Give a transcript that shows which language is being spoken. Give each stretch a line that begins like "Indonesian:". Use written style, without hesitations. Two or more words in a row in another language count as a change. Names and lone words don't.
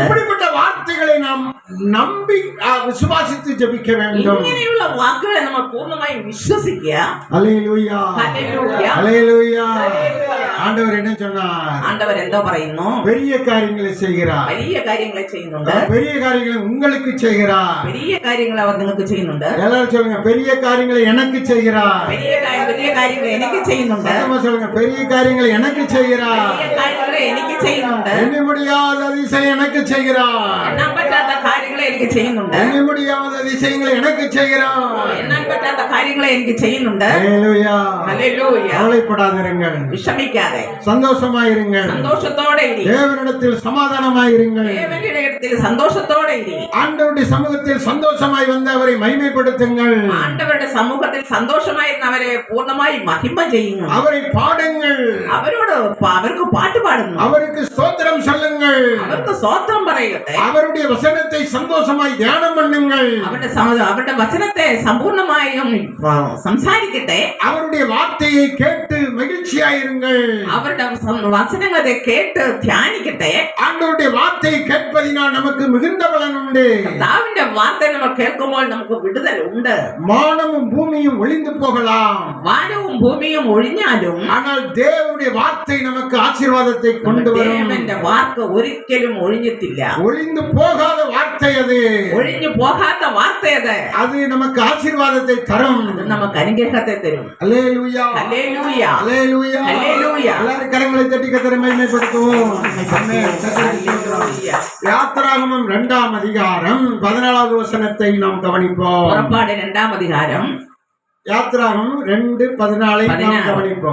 Tamil: இப்படிப்பட்ட வார்த்தைகளை நாம் நம்பி விசுவாசித்து ஜெபிக்க வேண்டும்.
Malayalam: ഇങ്ങനെയുള്ള വാക്കുകളെ നമ്മൾ പൂർണ്ണമായും വിശ്വസിക്കുക.
Tamil: அல்லேலூயா
Malayalam: ഹല്ലേലൂയ.
Tamil: அல்லேலூயா. ஆண்டவர் என்ன சொன்னார்?
Malayalam: ആണ്ടവർ എന്തോ പറയുന്നു?
Tamil: பெரிய காரியங்களை செய்கிறார்.
Malayalam: വലിയ കാര്യങ്ങളെ ചെയ്യുന്നുണ്ട്.
Tamil: பெரிய காரியங்களை உங்களுக்கு செய்கிறார்.
Malayalam: വലിയ കാര്യങ്ങൾ അവർ നിങ്ങൾക്ക് ചെയ്യുന്നുണ്ട്.
Tamil: எல்லாரும் சொல்லுங்க, பெரிய காரியங்களை எனக்கு செய்கிறார்.
Malayalam: വലിയ കാര്യങ്ങൾ എനിക്ക് ചെയ്യുന്നുണ്ട്.
Tamil: சத்தமா சொல்லுங்க, பெரிய காரியங்களை எனக்கு செய்கிறார்.
Malayalam: വലിയ കാര്യങ്ങളെ എനിക്ക് ചെയ്യുന്നുണ്ട്.
Tamil: எண்ண முடியாத அதிசயம் எனக்கு செய்கிறார்.
Malayalam: എണ്ണാൻ പറ്റാത്ത കാര്യങ്ങളെ എനിക്ക് ചെയ്യുന്നുണ്ട്.
Tamil: எண்ண முடியாத அதிசயங்களை எனக்கு செய்கிறார்.
Malayalam: എണ്ണാൻ പറ്റാത്ത കാര്യങ്ങളെ എനിക്ക് ചെയ്യുന്നുണ്ട്.
Tamil: அல்லேலூயா.
Malayalam: ഹല്ലേലൂയ.
Tamil: கவலைப்படாதிருங்கள்,
Malayalam: വിഷമിക്കാതെ
Tamil: சந்தோஷமாயிருங்கள்,
Malayalam: സന്തോഷത്തോടെ ഇരി.
Tamil: தேவனிடத்தில் சமாதானமாயிருங்கள்.
Malayalam: ദേവന്റെ ഇടത്തിൽ സന്തോഷത്തോടെ ഇരി.
Tamil: ஆண்டவருடைய சமூகத்தில் சந்தோஷமாய் வந்து அவரை மகிமைப்படுத்துங்கள்.
Malayalam: ആണ്ടവരുടെ സമൂഹത്തിൽ സന്തോഷമായിരുന്നവരെ പൂർണ്ണമായി മഹിമ ചെയ്യുന്നു.
Tamil: அவரை பாடுங்கள்.
Malayalam: അവർക്ക് പാട്ട് പാടുന്നു.
Tamil: அவருக்கு ஸ்தோத்திரம் சொல்லுங்கள்.
Malayalam: അവർക്ക് സ്തോത്രം പറയട്ടെ.
Tamil: அவருடைய வசனத்தை சந்தோஷமாய் தியானம் பண்ணுங்கள்.
Malayalam: അവരുടെ വചനത്തെ സമ്പൂർണ്ണമായും സംസാരിക്കട്ടെ.
Tamil: அவருடைய வார்த்தையை கேட்டு மகிழ்ச்சியாயிருங்கள்.
Malayalam: അവരുടെ വചനങ്ങളെ കേട്ട് ധ്യാനിക്കട്ടെ.
Tamil: ஆண்டவருடைய வார்த்தையை கேட்பதினால் நமக்கு மிகுந்த பலன் உண்டு.
Malayalam: കർത്താവിന്റെ വാർത്ത നമ്മൾ കേൾക്കുമ്പോൾ നമുക്ക് വിടുതൽ ഉണ്ട്.
Tamil: வானமும் பூமியும் ஒளிந்து போகலாம்,
Malayalam: വാനവും ഭൂമിയും ഒഴിഞ്ഞാലും
Tamil: ஆனால் தேவனுடைய வார்த்தை நமக்கு ஆசீர்வாதத்தை கொண்டு வரும்.
Malayalam: ദേവന്റെ വാക്ക് ഒരിക്കലും ഒഴിഞ്ഞിട്ടില്ല.
Tamil: ஒளிந்து போகாத வார்த்தை அது.
Malayalam: ഒഴിഞ്ഞു പോകാത്ത വാർത്തയത്.
Tamil: அது நமக்கு ஆசீர்வாதத்தை தரும்.
Malayalam: അത് നമുക്ക് അനുഗ്രഹത്തെ തരും.
Tamil: அல்லேலூயா.
Malayalam: ഹല്ലേലൂയ.
Tamil: அல்லேலூயா. ஹல்லேலூயா. எல்லாரும் கரங்களை தட்டி கர்த்தரை மகிமைப்படுத்துவோம். ஆமென்.
Malayalam: ഹല്ലേലൂയ.
Tamil: யாத்திராகமம் 2ஆம் அதிகாரம் 14வது வசனத்தை நாம் கவனிப்போம். പുറപ്പാട് 2ஆம் அதிகாரம் யாத்திராகமம் 2:14 நாம் கவனிப்போம்.